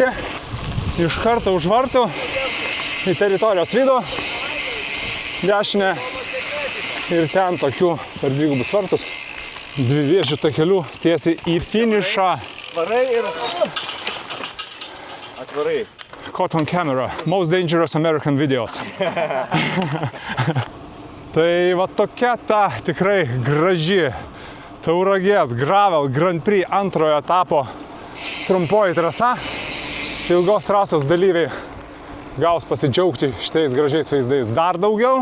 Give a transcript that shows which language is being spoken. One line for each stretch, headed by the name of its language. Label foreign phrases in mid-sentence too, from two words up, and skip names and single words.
Lithuanian: Iš karto už vartų į teritorijos vidų, dešinę ir ten tokių per dvigubus vartus, dvivėžių takelių tiesiai į finišą. Atvarai ir... Atvarai.
English: Caught on camera. Most dangerous American videos.
Lithuanian: Tai va tokia ta tikrai graži Tauragės Gravel Grand Prix antrojo etapo trumpoji trasa. Ilgos trasos dalyviai gaus pasidžiaugti šitais gražiais vaizdais dar daugiau.